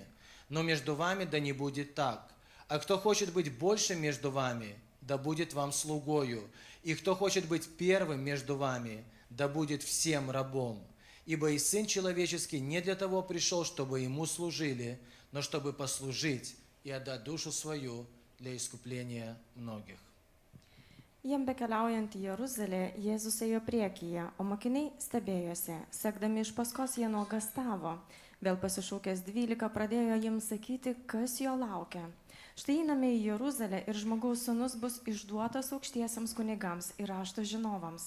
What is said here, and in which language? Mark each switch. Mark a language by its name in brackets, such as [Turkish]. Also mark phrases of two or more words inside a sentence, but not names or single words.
[Russian] Но между вами да не будет так. А кто хочет быть большим между вами, да будет вам слугою. И кто хочет быть первым между вами, да будет всем рабом. Ибо и Сын Человеческий не для того пришел, чтобы Ему служили, но чтобы послужить и отдать душу свою для искупления многих». [Lithuanian] Jiem bekeliaujant į Jeruzalę, Jėzus ėjo priekyje, o mokiniai stebėjosi. Sekdami iš paskos jie nuogastavo. Vėl pasišaukęs 12 pradėjo jiems sakyti, kas jo laukia. Štai einame į Jeruzalę ir žmogaus sūnus bus išduotas aukštiesiems kunigams ir rašto žinovams.